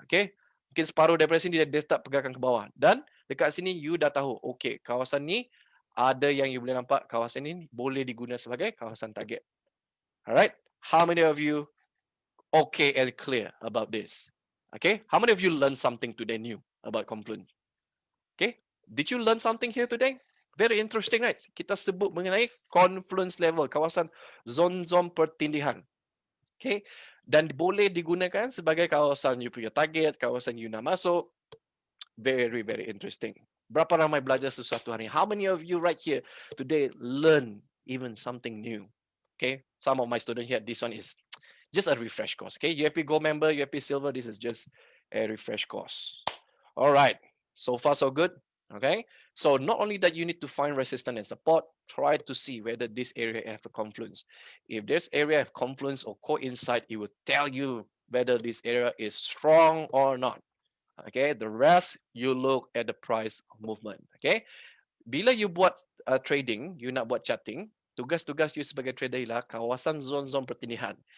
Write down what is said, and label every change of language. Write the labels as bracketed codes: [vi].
[ms] Okay, mungkin separuh daripada sini dia start pergerakan ke bawah, dan dekat sini you dah tahu, okay, kawasan ni ada yang you boleh nampak kawasan ini boleh digunakan sebagai kawasan target. [en] Alright, how many of you okay and clear about this? Okay, how many of you learned something today new about confluence? Okay, did you learn something here today? Very interesting, right? [ms] Kita sebut mengenai confluence level, kawasan zon-zon pertindihan. Okay, dan boleh digunakan sebagai kawasan you punya target, kawasan you nak masuk. [en] Very, very interesting. [ms] Berapa ramai belajar sesuatu hari? [en] How many of you right here today learn even something new? Okay, some of my students here, this one is just a refresh course. Okay, UFP Gold member, UFP Silver, this is just a refresh course. All right, so far so good. Okay, so not only that you need to find resistance and support, try to see whether this area have a confluence. If this area have confluence or coincide, it will tell you whether this area is strong or not. Okay, the rest you look at the price movement. [ms] Okay, bila you buat trading, you nak buat charting, tugas-tugas you sebagai trader ialah kawasan zon-zon pertindihan.